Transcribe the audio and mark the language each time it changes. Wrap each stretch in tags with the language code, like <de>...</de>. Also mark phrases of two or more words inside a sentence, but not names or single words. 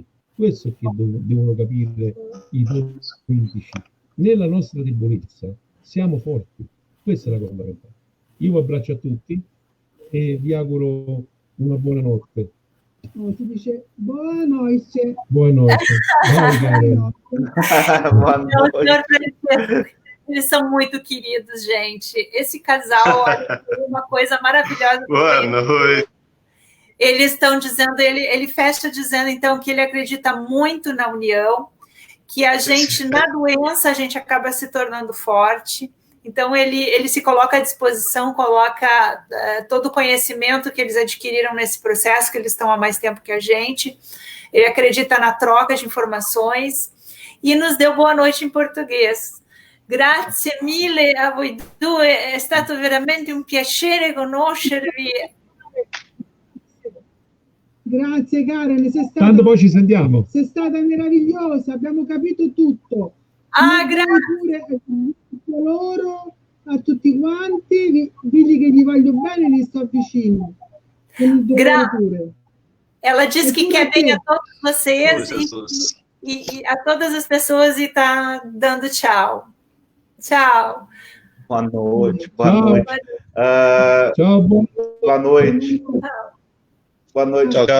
<it>Questo è che devono capire i politici. Nella nostra debolezza siamo forti. Questa è la cosa fondamentale. Io vi abbraccio a tutti e vi auguro una buona notte. No, si dice buonanotte. Buonanotte.</it> <pt>Eles são muito queridos, gente. Esse casal, olha, uma coisa maravilhosa. Boa noite. Eles estão dizendo, ele fecha dizendo, então, que ele acredita muito na união, que a gente, na doença, a gente acaba se tornando forte. Então, ele se coloca à disposição, coloca todo o conhecimento que eles adquiriram nesse processo, que eles estão há mais tempo que a gente. Ele acredita na troca de informações e nos deu boa noite em português.</pt> <it>Grazie mille a voi due, è stato veramente un piacere conoscervi. Grazie Karen, tanto poi ci sentiamo. Sei stata meravigliosa, abbiamo capito tutto. Grazie. Loro, a tutti quanti, digli che gli voglio bene, li sto vicino. Grazie.</it> <pt>Ela disse que quer bem a todos vocês e a todas as pessoas e está dando tchau. Tchau. Boa noite. Boa noite. Tchau. Boa noite. Boa noite.</pt>